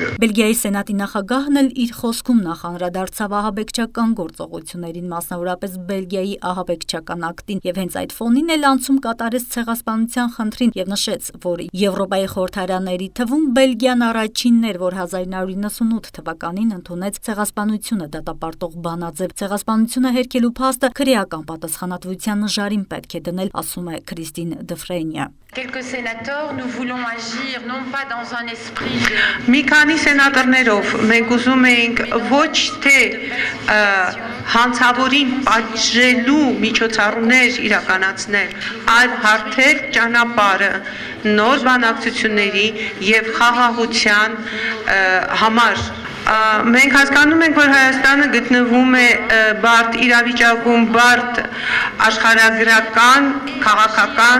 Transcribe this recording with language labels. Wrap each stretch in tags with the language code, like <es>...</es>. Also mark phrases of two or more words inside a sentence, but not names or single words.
<hy>Բելգիայի սենատի նախագահն էլ իր խոսքում նախանդրադարձավ ահաբեկչական գործողություններին, մասնավորապես Բելգիայի ահաբեկչական ակտին, եւ հենց այդ ֆոնին էլ անցում կատարեց ցեղասպանության խնդրին եւ նշեց, որ Եվրոպայի խորհրդարաների թվում Բելգիան առաջինն էր, որ 1998 թվականին ընդունեց ցեղասպանությունը դատապարտող բանաձև։ Ցեղասպանությունը հերքելու փաստը քրեական պատասխանատվության նժարին պետք է դնել, ասում է Քրիստին Դֆրենիը։</hy> <fr>Quelques sénateurs, nous voulons agir non pas dans un esprit de...</fr> <hy>Մի քանի սենատորներով մենք ուզում էինք ոչ թե հանցավորին պատժելու միջոցառումներ իրականացնել, այլ հարթել ճանապարհը նոր բանակցությունների եւ խաղաղության համար։ Մենք հասկանում ենք, որ Հայաստանը գտնվում է բարդ իրավիճակում, բարդ աշխարհագրական, քաղաքական,</hy>